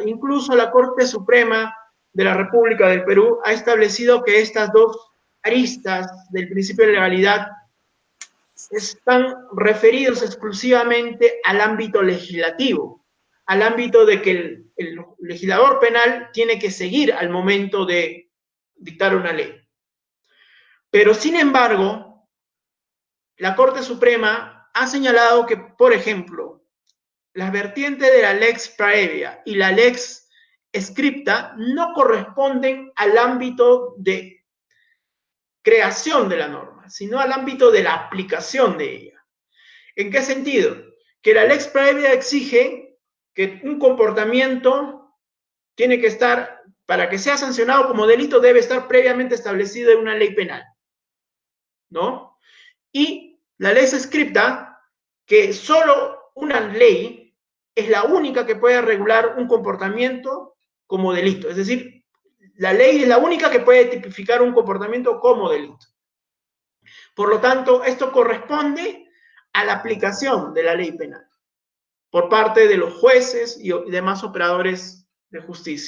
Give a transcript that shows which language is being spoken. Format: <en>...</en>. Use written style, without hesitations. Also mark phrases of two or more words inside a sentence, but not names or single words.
<es>Incluso la Corte Suprema de la República del Perú ha establecido que estas dos aristas del principio de legalidad están referidos exclusivamente al ámbito legislativo, al ámbito de que el legislador penal tiene que seguir al momento de dictar una ley. Pero, sin embargo, la Corte Suprema ha señalado que, por ejemplo, las vertientes de la</es> <la>lex praevia</la> <es>y la</es> <la>lex scripta</la> <es>no corresponden al ámbito de creación de la norma, sino al ámbito de la aplicación de ella. ¿En qué sentido? Que la</es> <la>lex praevia</la> <es>exige que un comportamiento tiene que estar, para que sea sancionado como delito, debe estar previamente establecido en una ley penal, ¿no? Y la</es> <la>lex scripta,</la> <es>que solo una ley es la única que puede regular un comportamiento como delito. Es decir, la ley es la única que puede tipificar un comportamiento como delito. Por lo tanto, esto corresponde a la aplicación de la ley penal por parte de los jueces y demás operadores de justicia.</es>